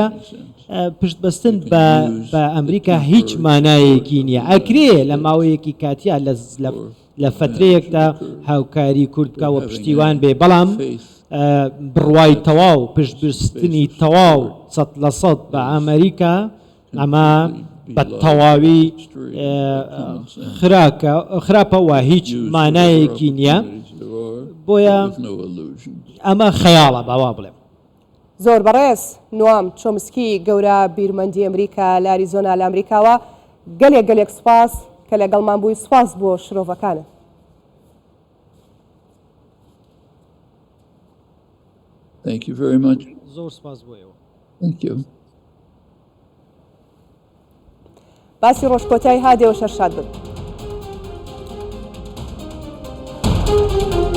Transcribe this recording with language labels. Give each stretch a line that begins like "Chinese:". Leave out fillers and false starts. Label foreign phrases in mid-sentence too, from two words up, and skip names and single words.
Central Kurdish: پشتبەستن بە ئەمریکا هیچ مانایەکی نییە ئەکرێ لە ماوەیەکی کاتیا لە فترەیەکدا هاوکاری کورد بکەوە پشتیوان بێ بەڵام بڕوای تەواو پشتبستنی تەواو 100% بە ئەمریکا ئەمە بە تەواوی خراپەوە هیچ مانایەکی نییە بۆیە ئەمە خەیاڵە باوا بڵێم. زۆر بەڕێز نوام چۆمسکی گەورە بیرمەندی ئەمریکا لە ئەریزۆنا لە ئەمریکاوە گەلێک سوپاس کە لەگەڵمان بووی سوپاس بۆ شرۆڤەکانە.
English: Thank you very much.
Central Kurdish: زۆر سوپاس بۆیەوە.
English: Thank you.
Central Kurdish: باسی ڕۆژکۆتایی هادێ و شەرشاد بن.